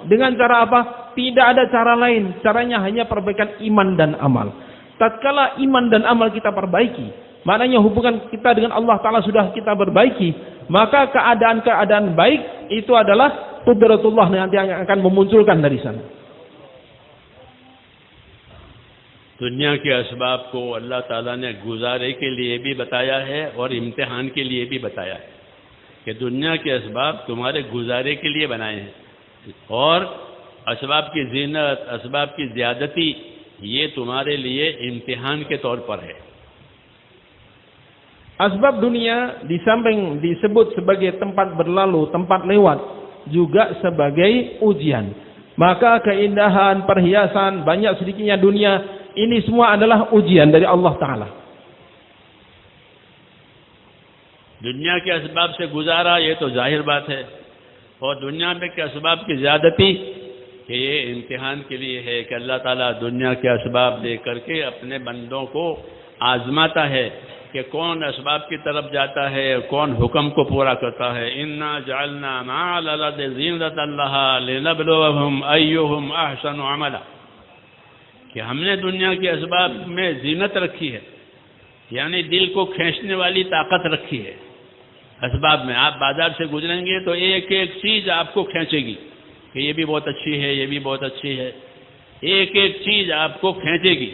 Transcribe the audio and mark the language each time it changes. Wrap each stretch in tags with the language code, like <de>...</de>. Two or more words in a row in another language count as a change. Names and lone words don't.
<id>Dengan cara apa? Tidak ada cara lain. Caranya hanya perbaikan iman dan amal. tatkala iman dan amal kita perbaiki, maknanya hubungan kita dengan Allah Ta'ala sudah kita perbaiki, maka keadaan-keadaan baik itu adalah qudratullah nanti yang akan memunculkan dari sana.</id> <hi>दुनिया के असबाब को अल्लाह ताला ने गुजारे के लिए भी बताया है और इम्तिहान के लिए भी बताया है कि दुनिया के असबाब तुम्हारे गुजारे के लिए बनाए हैं और असबाब की जीनत, असबाब की ज़्यादती ये तुम्हारे लिए इम्तिहान के तौर पर है.</hi> <id>Asbab dunia di samping disebut sebagai tempat berlalu, tempat lewat, juga sebagai ujian. Maka keindahan, perhiasan, banyak sedikitnya dunia, ini semua adalah ujian dari Allah Ta'ala.</id> <hi>दुनिया के असबाब से गुजारा ये तो जाहिर बात है और दुनिया में के असबाब की ज़्यादती कि ये इम्तिहान के लिए है कि अल्लाह ताला दुनिया के असबाब दे करके अपने बंदों को आजमाता है कि कौन असबाब की तरफ जाता है, कौन हुक्म को पूरा करता है.</hi> <ar>إنا جعلنا ما على الأرض زينة لها لنبلوهم أيهم أحسن عملا,</ar> <hi>कि हमने दुनिया के असबाब में जीनत रखी है, यानी दिल को खींचने वाली ताकत रखी है. असबाब में आप बाजार से गुजरेंगे तो एक एक चीज़ आपको खींचेगी कि ये भी बहुत अच्छी है, ये भी बहुत अच्छी है, एक एक चीज़ आपको खींचेगी.</hi>